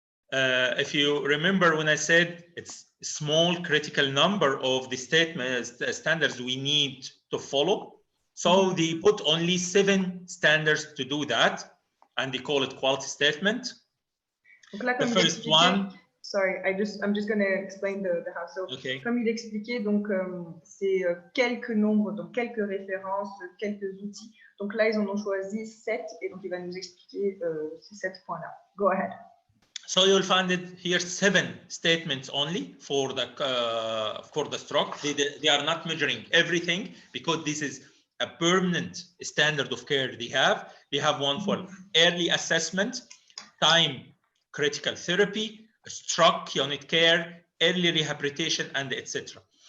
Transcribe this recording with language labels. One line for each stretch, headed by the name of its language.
English: If you remember when I said it's a small critical number of the standards we need to follow. So they put only 7 standards to do that, and they call it quality statement. The first one. Sorry, I'm just going to explain the how. So, okay.
French: Comme il expliquait, donc c'est quelques nombres, donc quelques références, quelques outils. Donc là, ils en ont choisi 7, et donc il va nous expliquer ces 7 points-là.
English: Go ahead. So you'll find it here 7 statements only for the stroke. They are not measuring everything because this is a permanent standard of care they have. They have one for early assessment, time critical therapy, stroke unit care, early rehabilitation, and etc.